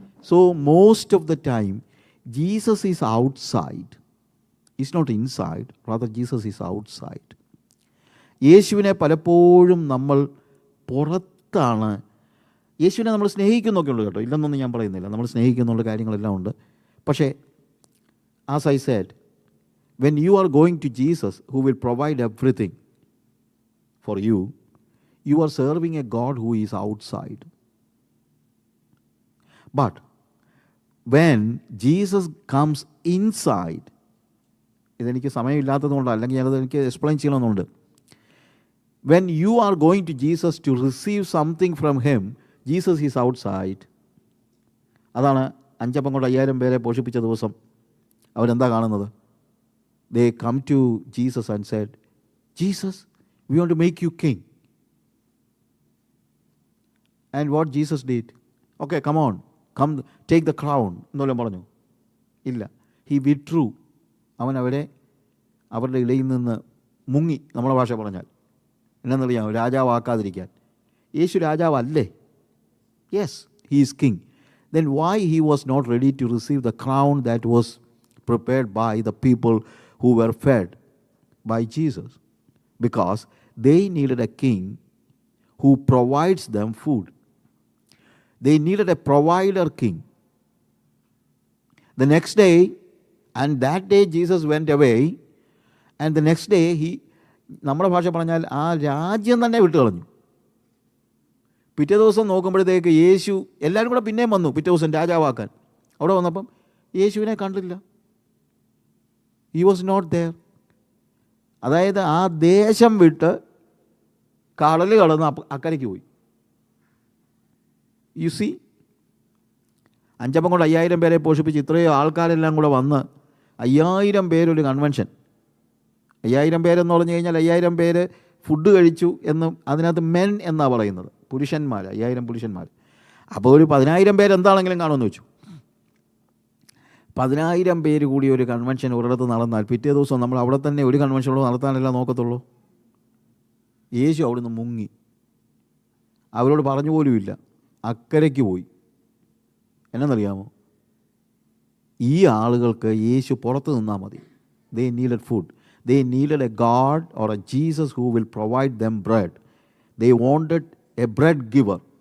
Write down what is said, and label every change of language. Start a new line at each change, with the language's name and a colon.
English: So most of the time Jesus is outside, is not inside, rather Jesus is outside.
Malayalam: യേശുവിനെ പലപ്പോഴും നമ്മൾ പുറത്താണ്. യേശുവിനെ നമ്മൾ സ്നേഹിക്കുന്നൊക്കെ ഉണ്ട് കേട്ടോ, ഇല്ലെന്നൊന്നും ഞാൻ പറയുന്നില്ല, നമ്മൾ സ്നേഹിക്കുന്നുള്ള കാര്യങ്ങളെല്ലാം ഉണ്ട്. പക്ഷേ
English: As I said, when you are going to Jesus, who will provide everything for you, you are serving a God who is outside. But when Jesus comes inside,
Malayalam: ഇതെനിക്ക് സമയമില്ലാത്തതുകൊണ്ട്, അല്ലെങ്കിൽ ഞാനത് എനിക്ക് എക്സ്പ്ലെയിൻ ചെയ്യണമെന്നുണ്ട്.
English: When you are going to Jesus to receive something from him, Jesus is outside.
Malayalam: അതാണ് 5 അപ്പം കൊണ്ട് 5000 പേരെ പോഷിപ്പിച്ച ദിവസം അവരെന്താ കാണുന്നത്?
English: They come to Jesus and said, Jesus, we want to make you king. And what Jesus did? Okay, come on, come take the crown.
Malayalam: എന്നെല്ലാം പറഞ്ഞു. ഇല്ല,
English: he withdrew.
Malayalam: അവൻ അവരുടെ ഇടയിൽ നിന്ന് മുങ്ങി, നമ്മുടെ ഭാഷ പറഞ്ഞാൽ എന്നറിയാമോ, രാജാവാക്കാതിരിക്കാൻ. യേശു രാജാവല്ലേ?
English: Yes, he is king. Then why he was not ready to receive the crown that was prepared by the people who were fed by Jesus? Because they needed a king who provides them food. They needed a provider king. The next day, and that day Jesus went away, and the next day
Malayalam: നമ്മുടെ ഭാഷ പറഞ്ഞാൽ ആ രാജ്യം തന്നെ വിട്ടു കളഞ്ഞു. പിറ്റേ ദിവസം നോക്കുമ്പോഴത്തേക്ക് യേശു, എല്ലാവരും കൂടെ പിന്നെയും വന്നു പിറ്റേ ദിവസം രാജാവാക്കാൻ. അവിടെ വന്നപ്പം യേശുവിനെ കണ്ടില്ല.
English: He was not there.
Malayalam: അതായത് ആ ദേശം വിട്ട് കടൽ കടന്ന് അക്കരയ്ക്ക് പോയി.
English: you see,
Malayalam: 5 അപ്പം കൊണ്ട് 5000 പേരെ പോഷിപ്പിച്ച് ഇത്രയും ആൾക്കാരെല്ലാം കൂടെ വന്ന് 5000 പേരൊരു കൺവെൻഷൻ. 5000 പേരെന്ന് പറഞ്ഞു കഴിഞ്ഞാൽ 5000 പേര് ഫുഡ് കഴിച്ചു എന്നും അതിനകത്ത് മെൻ എന്നാണ് പറയുന്നത്, പുരുഷന്മാർ, 5000 പുരുഷന്മാർ. അപ്പോൾ ഒരു 10000 പേര് എന്താണെങ്കിലും കാണുമെന്ന് വെച്ചു. 10000 പേര് കൂടി ഒരു കൺവെൻഷൻ ഒരിടത്ത് നടന്നാൽ പിറ്റേ ദിവസം നമ്മൾ അവിടെ തന്നെ ഒരു കൺവെൻഷനോട് നടത്താനല്ല നോക്കത്തുള്ളൂ. യേശു അവിടുന്ന് മുങ്ങി, അവരോട് പറഞ്ഞു പോലുമില്ല, അക്കരയ്ക്ക് പോയി. എന്നറിയാമോ, ഈ ആളുകൾക്ക് യേശു പുറത്ത് നിന്നാൽ മതി.
English: They needed food. They needed a God or a Jesus who will provide them bread. They wanted a bread giver.